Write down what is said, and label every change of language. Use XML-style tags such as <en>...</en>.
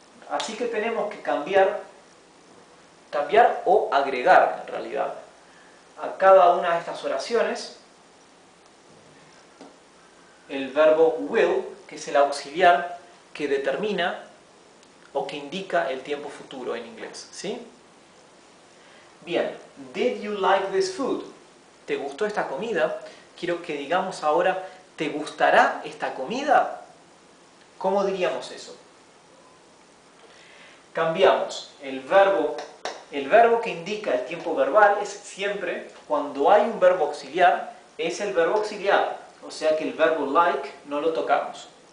<es>Así que tenemos que cambiar o agregar en realidad a cada una de estas oraciones el verbo will, que es el auxiliar que determina o que indica el tiempo futuro en inglés, ¿sí?</es> <en>Bien, did you like this food?</en> <es>¿Te gustó esta comida? Quiero que digamos ahora, ¿te gustará esta comida? ¿Cómo diríamos eso? Cambiamos el verbo que indica el tiempo verbal es siempre, cuando hay un verbo auxiliar, es el verbo auxiliar, o sea que el verbo like no lo tocamos.</es>